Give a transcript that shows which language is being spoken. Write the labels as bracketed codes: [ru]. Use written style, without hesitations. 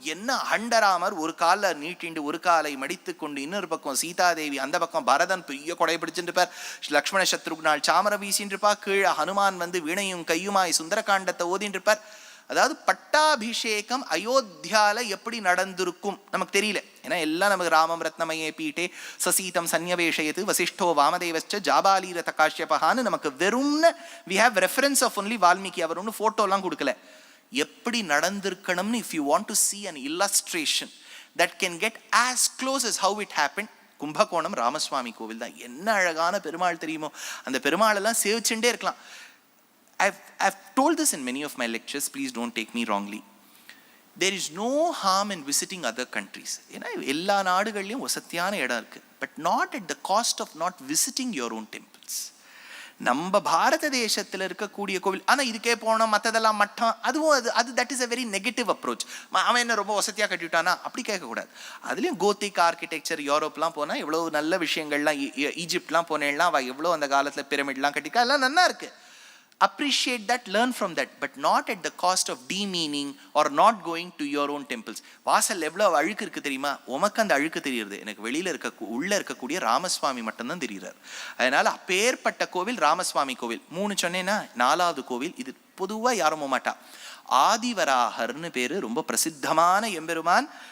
[ta] என்ன அண்டராமர், ஒரு காலை நீட்டிண்டு ஒரு காலை மடித்து கொண்டு, இன்னொரு பக்கம் சீதாதேவி, அந்த பக்கம் பரதன் பெரிய கொடை பிடிச்சுட்டு இருப்பார், லக்ஷ்மண சத்ருக்னால் சாமரம் வீசின்னு இருப்பா, கீழே ஹனுமான் வீணையும் கையுமாய் சுந்தரகாண்டத்தை ஓதின்னு இருப்பார். அதாவது பட்டாபிஷேகம் அயோத்தியால எப்படி நடந்திருக்கும் நமக்கு தெரியல. ஏன்னா எல்லாம் நமக்கு [sa] ராமம் ரத்னமயே பீட்டே சசீதம் சன்னிவேஷயத்து வசிஷ்டோ வாமதேவச்ச ஜாபாலீரத காஷ்யபகான்னு [ta] நமக்கு வெறும்னு [en] we have reference of only [ta] Valmiki. அவர் ஒன்றும் ஃபோட்டோலாம் கொடுக்கல. எப்படி நடந்திருக்கணும்னு [en] if you want to see an illustration that can get as close as how it happened, [ta] Kumbakonam Ramaswamy கோவில் தான். என்ன அழகான பெருமாள் தெரியுமோ? அந்த பெருமாள் எல்லாம் சேவிச்சுட்டே இருக்கலாம். [en] I've told this in many of my lectures, please don't take me wrongly. There is no harm in visiting other countries. [ta] ஏன்னா எல்லா நாடுகள்லையும் வசதியான இடம் இருக்கு, [en] but not at the cost of not visiting your own temples. [ta] நம்ம பாரத தேசத்தில் இருக்கக்கூடிய கோவில், ஆனால் இதுக்கே போனோம் மற்றதெல்லாம் மட்டம், அதுவும் அது [en] That is a very negative approach. [ta] அவன் என்ன ரொம்ப வசதியாக கட்டிவிட்டானா அப்படி கேட்கக்கூடாது. அதுலேயும் கோத்திக் ஆர்கிடெக்சர், யூரோப்லாம் போனால் எவ்வளோ நல்ல விஷயங்கள்லாம், ஈஜிப்ட்லாம் போனேன்னா அவள் எவ்வளோ அந்த காலத்தில் பிரமிட்லாம் கட்டிக்கா, எல்லாம் நல்லா இருக்கு. [en] Appreciate that, learn from that, but not at the cost of demeaning or not going to your own temples. [ta] வாசல் எவ்வளவு அழுக்கு இருக்கு தெரியுமா? உமக்கு அந்த அழுக்கு தெரியுது, எனக்கு வெளியில உள்ள இருக்கக்கூடிய ராமசுவாமி மட்டும்தான் தெரியுறார். அதனால அப்பேற்பட்ட கோவில் ராமசுவாமி கோவில். 3 சொன்னேன்னா 4வது கோவில் இது பொதுவா யாரும் மாட்டா. ஆதிவராகர்னு பேரு, ரொம்ப பிரசித்தமான எம்பெருமான்.